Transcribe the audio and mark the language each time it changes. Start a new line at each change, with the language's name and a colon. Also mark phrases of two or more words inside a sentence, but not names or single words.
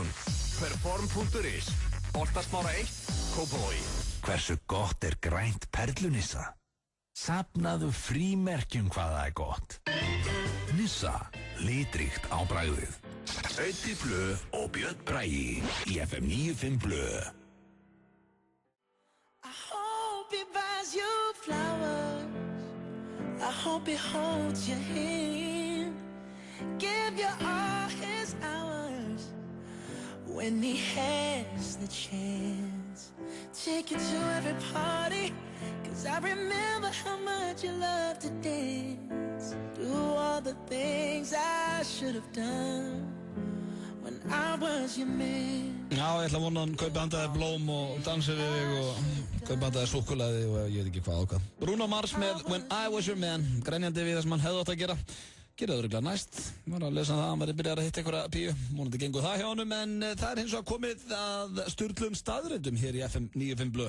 Icelandic: Perform.is. Holtasmára 1, Kópavogi. Hversu gott grænt perlunissa? Safnaðu frímerkjum hvað það gott. Nissa. Litríkt á bragðið. Öddi Blö og Björn Bragi í FM 95 Blö.
English: He buys you flowers. I hope he holds your hand. Give you all his hours when he has the chance. Take you to every party, 'cause I remember how much you loved to dance. Do all the things I should have done when I was your man.
Icelandic: Já, ég ætla að vona hann kaupi handaði blóm og dansi við þig og kaupi handaði súkkulaði og ég veit ekki hvað ákvað. Bruno Mars með When I Was Your Man, grænjandi við það sem hann hefði átt að gera. Gerði það örugglega næst. Ég var að lesa það að hann væri byrjað að hitta einhverja píu. Vonandi gengur það hjá honum, en það hins vegar komið að sturlum staðreyndum hér í FM 95 Blö.